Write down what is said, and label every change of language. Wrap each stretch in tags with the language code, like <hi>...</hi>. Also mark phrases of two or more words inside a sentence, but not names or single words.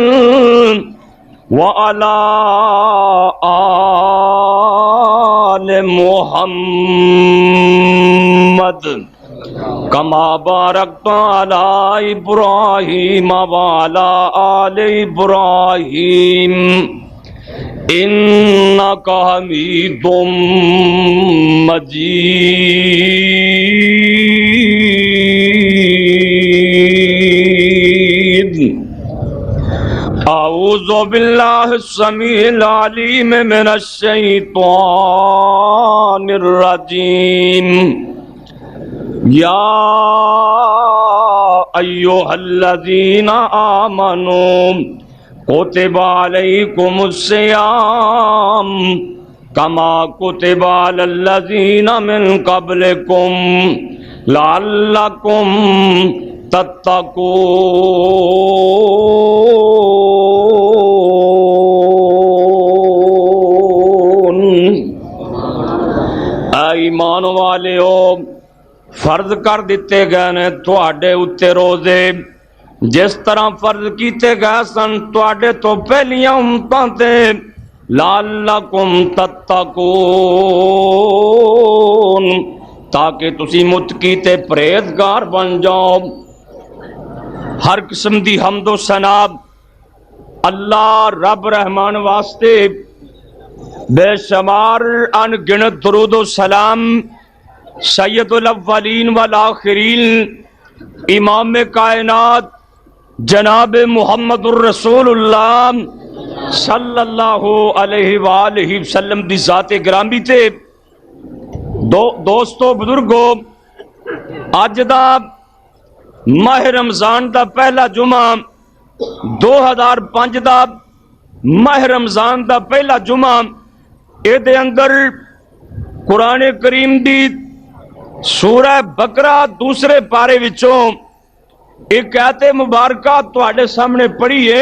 <ar>وعلى آل محمد كما باركت على إبراهيم وعلى آل إبراهيم إنك حميد مجيد۔ اعوذ باللہ السمیع العلیم من الشیطان الرجیم۔ یا ایھا الذین آمنوا کتب علیکم الصیام کما کتب علی الذین من قبلکم لعلکم تتقون۔</ar> <pa>اے ایمان والیو، فرض کر دیتے گئے نے تواڈے اتے روزے جس طرح فرض کیتے گئے سن تواڈے تو پہلیاں امتاں تے،</pa> <ar>لعلکم تتقون،</ar> <pa>تاکہ تسی متقی تے پرہیزگار بن جاؤ۔ ہر قسم دی حمد و ثنا اللہ رب رحمان واسطے، بے شمار ان گنت درود و سلام</pa> <ar>سید الاولین والآخرین</ar> <pa>امام کائنات جناب محمد الرسول اللہ</pa> <ar>صلی اللہ علیہ وآلہ وسلم</ar> <pa>دی ذات گرامی تے دوستو بزرگو، اج دا ماہ رمضان دا پہلا جمعہ 2005 دا ماہ رمضان دا پہلا جمعہ اے دے اندر قرآن کریم دی سورہ بقرہ دوسرے پارے وچوں ایک آیت مبارکہ تواڈے سامنے پڑھی ہے۔</pa>